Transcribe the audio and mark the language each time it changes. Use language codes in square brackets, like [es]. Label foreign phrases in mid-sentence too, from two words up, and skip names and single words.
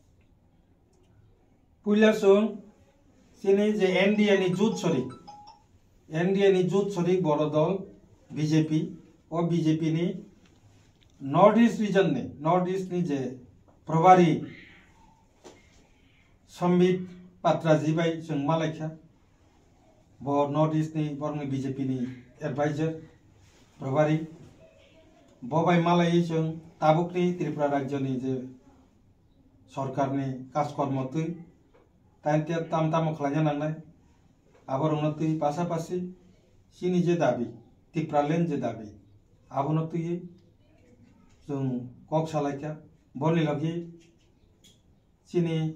[trp] पुइला जों चिनि जे एनडीए नि जुथ सरिक बर दल बीजेपी और बीजेपी नि [en] North East Region [trp] ने [en] North East [trp] नि जे प्रभारी सम्बित पात्रा जी बाय जों मालायखा ब [en] North East [trp] नि बरनि बीजेपी नि एडवाइजर प्रभारी बबाय मालाय जों ताबुकनि त्रिपुरा राज्यनि जे सरकारनि काजकर्म तुय ताइनते ताम खालायना नांनाय आबरनो तुय पासापासि सिनि जे दाबि त्रिपुरालेण्ड जे दाबि आबनो तुय जों कक सालायका बरनि लगी चिनी